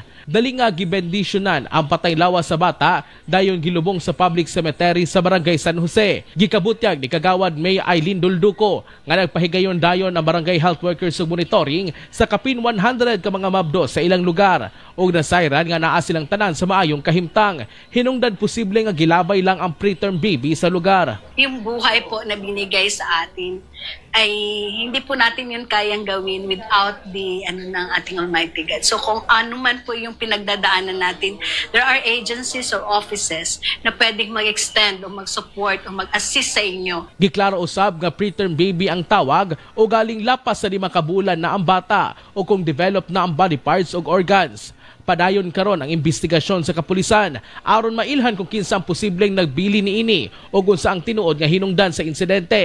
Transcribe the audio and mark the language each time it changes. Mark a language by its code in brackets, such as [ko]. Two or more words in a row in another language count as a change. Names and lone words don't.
[ceb] Dali nga gibendisyonan ang patay lawas sa bata dayon gilubong sa [en] public cemetery [ceb] sa barangay San Jose. Gikabutyag ni Kagawad May Aileen Dulduco nga nagpahigayon dayon ang barangay [en] health workers [ceb] ug monitoring sa kapin 100 ka mga mabdo sa ilang lugar ug nasayran nga naa silang tanan sa maayong kahimtang. Hinungdan posible nga gilabay lang ang [en] preterm baby [ceb] sa lugar. [tl] Yung buhay po na binigay sa atin ay hindi po natin yun kayang gawin [en] without the [tl] ng ating [en] Almighty God. [tl] So kung ano man po yung pinagdadaanan natin, [en] there are agencies or offices [tl] na pwedeng mag-extend o mag-support o mag-assist sa inyo. [ceb] Giklaro usab nga [en] preterm baby [ceb] ang tawag o galing lapas sa 5 ka bulan na ang bata o kung develop na ang [en] body parts [ceb] o organs. Padayon karon ang investigasyon sa kapulisan aron mailhan kung kinsa ang posibleng nagbili niini o kung saang tinuod nga hinungdan sa insidente.